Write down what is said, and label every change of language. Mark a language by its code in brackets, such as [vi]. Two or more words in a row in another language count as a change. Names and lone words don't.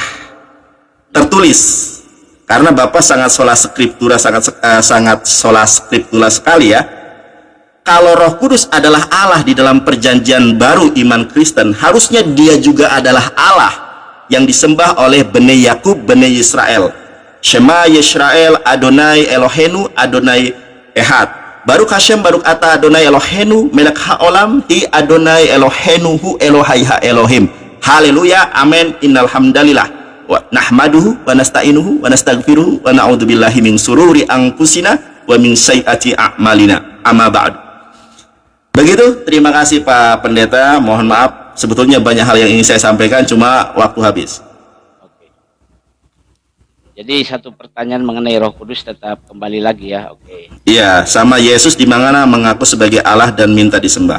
[id] Tertulis. Karena Bapak sangat [la] sola skriptura, [id] sangat [la] sola skriptura [id] sekali ya. Kalau Roh Kudus adalah Allah di dalam perjanjian baru iman Kristen, harusnya dia juga adalah Allah yang disembah oleh [he] בני יעקב, בני ישראל. שמע ישראל, אדוני אלוהינו, אדוני אחד. ברוך השם, ברוך אתה אדוני אלוהינו, מלך העולם, הי אדוני אלוהינו, הוא אלוהי האלוהים. [id] Haleluya, amin, [ar] إن الحمد لله. ونحمده ونستعينه ونستغفره ونعوذ بالله من شرور أنفسنا ومن سيئات أعمالنا. أما بعد. [id] Begitu, terima kasih Pak Pendeta. Mohon maaf, sebetulnya banyak hal yang ingin saya sampaikan, cuma waktu habis. Oke. Jadi satu pertanyaan mengenai Roh Kudus tetap kembali lagi ya. Oke. Iya, sama Yesus di mana mengaku sebagai Allah dan minta disembah.